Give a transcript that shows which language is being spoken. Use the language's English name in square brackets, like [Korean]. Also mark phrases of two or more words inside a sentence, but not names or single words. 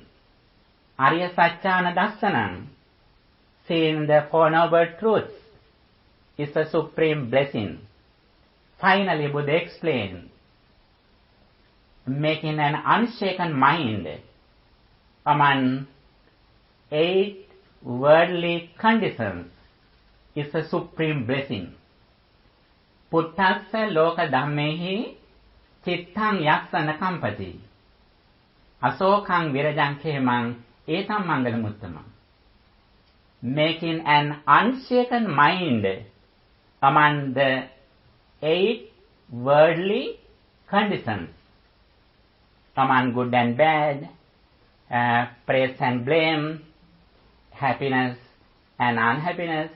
[Pali] Arya Satchana Dassanam, [English] seeing the Four Noble Truths, is a supreme blessing. Finally, Buddha explained, making an unshaken mind among 8 worldly conditions is a supreme blessing. [Pali] Puttassa loka dhammehi chittang yaksana kampati. Asokang virajang khemang etam mangalamuttamam. [English] Making an unshaken mind among the 8 worldly conditions, among good and bad, praise and blame, happiness and unhappiness.